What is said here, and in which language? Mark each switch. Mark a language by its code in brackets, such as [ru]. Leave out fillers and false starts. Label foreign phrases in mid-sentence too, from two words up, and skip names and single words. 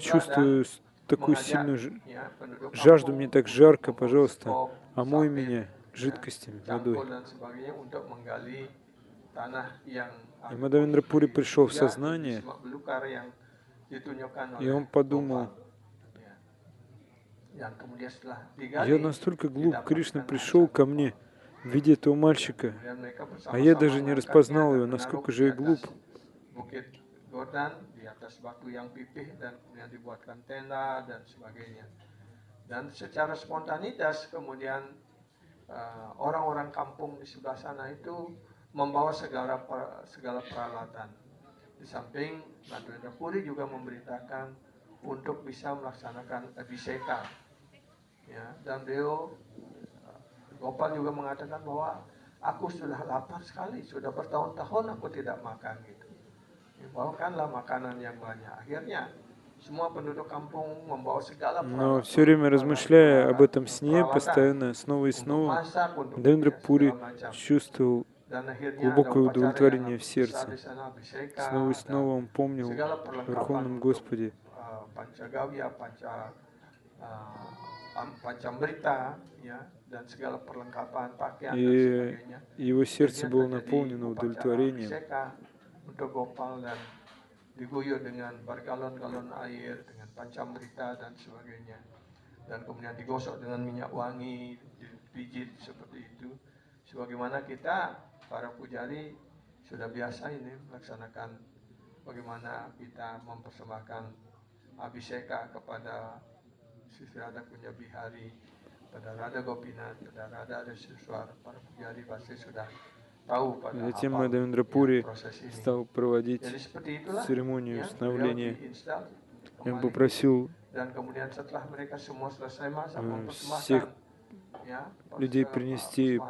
[id] sebelah dan [ru] чувствую такую [id] mengajak [ru] сильную [id] ya, penduduk [ru] жажду, [id] kampung [ru] мне так [id] untuk [ru] жарко, [id] membawa [ru] пожалуйста, [id] sekop, [ru] омой [id] sabit, [ru] меня [id] ya, [ru] жидкостями, [id] cangkul [ru] водой. [id] dan sebagainya untuk menggali tanah yang [ru] И [id] agak [ru] Мадхавендра Пури [id] di [ru] пришел в [id] surga, itu di [ru] сознание, [id] semak belukar yang ditunjukkan [ru] и [id] oleh [ru] он подумал, [id] Gopal. Ya. Dan kemudian setelah [ru] я [id] digali, [ru] настолько глуп, Кришна [id] didapatkan [ru] пришел [id] arisan [ru] ко [id] Gopal. [ru] мне в виде этого [id] Ya, [ru] мальчика, [id] kemudian mereka [ru] а я [id] bersama-sama [ru] даже не [id] mengangkatnya [ru] распознал [id] dan [ru] его, [id] menaruh [ru] насколько [id] di [ru] же я [id] atas [ru] глуп. [id] bukit Gordan, di atas batu yang pipih, dan kemudian dibuatkan tenda dan sebagainya. Dan secara spontanitas kemudian orang-orang kampung di sebelah sana itu membawa segala peralatan. Di samping Madhavendra Puri juga memberitakan untuk bisa melaksanakan abhiseka. Ya, dan beliau Gopal juga mengatakan bahwa aku sudah lapar sekali, sudah bertahun-tahun aku tidak makan gitu. Ya, bawakanlah makanan yang banyak. Akhirnya semua penduduk kampung membawa segala [ru] Но все время размышляя об этом сне, [id] peralatan [ru] постоянно, снова и [id] untuk [ru] снова, [id] masak, untuk [ru] Мадхавендра [id] segala [ru] Пури [id] macam. [ru] чувствовал [id] Dan akhirnya ada [ru] глубокое [id] upacara yang [ru] удовлетворение в [id] besar [ru] сердце. [id] di sana, abhiseka, [ru] Снова и [id] dan [ru] снова он помнил [id] segala [ru] о [id] perlengkapan [ru] Верховном [id] untuk [ru] Господе. [id] pancagawya, pancamrita, ya, dan segala perlengkapan pakaian dan [ru] И [id] sebagainya. [ru] его сердце [id] Kemudian [ru] было [id] terjadi [ru] наполнено [id] upacara [ru] удовлетворением. [id] abhiseka untuk Gopal dan diguyur dengan bergalon-galon air, dengan pancamrita dan sebagainya. Dan kemudian digosok dengan minyak wangi, dipijit seperti itu. Sebagaimana kita, para pujari, sudah biasa ini melaksanakan bagaimana kita mempersembahkan abhiseka kepada Sri Radha Kunja Bihari, pada Radha Gopinath, pada Radha Adeswar. Para pujari pasti sudah tahu pada [ru] Затем [id] hafal [ru] Мадхавендра [id] ya, [ru] Пури [id] proses ini. [ru] стал проводить [id] Jadi seperti itulah [ru] церемонию [id] ya, beliau [ru] становления. [id] diinstal [ru] И он [id] kembali. [ru] попросил [id] Dan kemudian setelah mereka semua selesai masak, mempersembahkan [ru] всех [id] ya, [ru] людей принести [id] persembahan yang banyak